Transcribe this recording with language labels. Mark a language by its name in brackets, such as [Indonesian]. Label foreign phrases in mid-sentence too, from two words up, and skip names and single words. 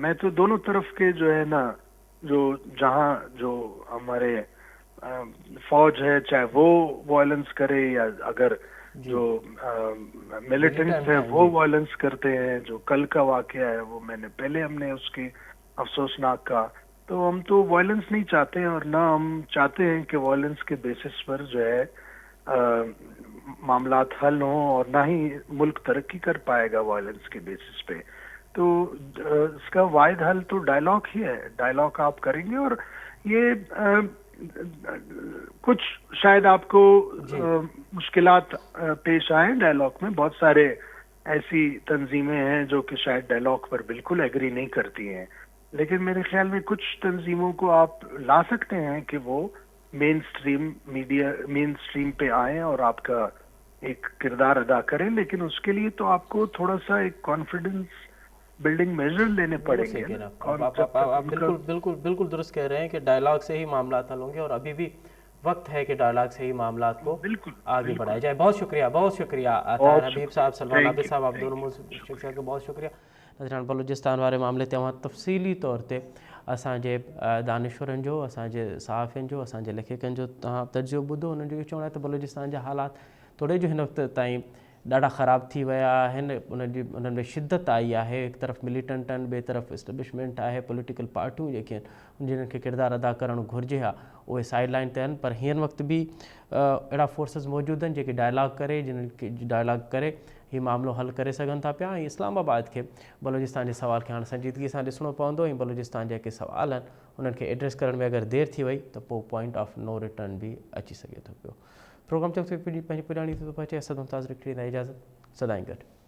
[Urdu] میں تو دونوں طرف کے جو ہے نا، جو جہاں جو ہمارے فوج ہے، چاہے وہ وائلنس کرے یا اگر جو ملیٹنٹس ہیں وہ وائلنس کرتے ہیں، جو کل کا واقعہ ہے وہ ہم نے ہم نے اس کی افسوسناک کا، تو ہم تو وائلنس نہیں چاہتے ہیں، اور نہ ہم چاہتے ہیں کہ وائلنس کے بیسس پر جو ہے معاملات حل ہوں، اور نہ ہی ملک ترقی کر پائے گا وائلنس کے بیسس پے. تو اس کا واحد حل تو ڈائلاگ ہی ہے. ڈائلاگ آپ کریں گے، اور یہ کچھ شاید آپ کو مشکلات پیش آئے ڈائلاگ میں. بہت سارے ایسی تنظیمیں ہیں جو کہ شاید ڈائلاگ پر بالکل ایگری نہیں کرتی ہیں، لیکن میرے خیال میں کچھ تنظیموں کو آپ لا سکتے ہیں کہ وہ مین اسٹریم پہ آئیں اور آپ کا ایک کردار ادا کریں، لیکن اس کے لیے تو آپ کو تھوڑا سا ایک [English] confidence building measure [Urdu] لینے پڑیں گے۔ آپ بالکل درست کہہ رہے ہیں کہ ڈائلاگ سے ہی معاملات حل ہوں گے، اور ابھی بھی وقت ہے کہ ڈائلاگ سے ہی معاملات کو آگے بڑھایا جائے۔ بہت شکریہ طاہر حبیب صاحب، سلمان عابد صاحب، آپ دونوں شخصیات کو بہت شکریہ۔ [Sindhi] ناظرین، بلوچستان وارے معاملے تے وہاں تفصیلی طور تے اساں جے دانشورن جو، اساں جے صحافین جو، اساں جے لکھکن جو تجربو ॿुधो، उन्हनि जो इहो चवणु आहे त बलूचिस्तान जा हालात थोरे जो हिन वक़्त ताईं ॾाढा ख़राब थी विया आहिनि। उन्हनि में शिदत आई आहे, हिकु तरफ़ मिलिटेंट आहिनि, ॿिए तरफ़ इस्टेब्लिशमेंट आहे, पॉलिटिकल पार्टियूं जेके आहिनि जिन्हनि खे किरदारु अदा करणु घुरिजे हा उहे [English] side line [Sindhi] ते आहिनि। पर हींअर वक़्त बि अहिड़ा फोर्सिस मौजूदु आहिनि जेके डायलॉग करे, जिन्हनि खे डायलॉग करे हीउ मामिलो हल करे सघनि था पिया। ऐं इस्लामाबाद खे बलूचिस्तान जे सवाल खे हाणे संजीदगी सां ॾिसणो पवंदो, ऐं बलूचिस्तान जेके सवाल आहिनि उन्हनि खे एड्रेस करण में अगरि देरि थी वई त पोइ [English] point of no return [Sindhi] बि अची सघे थो पियो। प्रोग्राम चक पंहिंजी पुराणी थो पहुचे। असद मुमताज़ ॾींदा इजाज़त। सदाईं गॾु।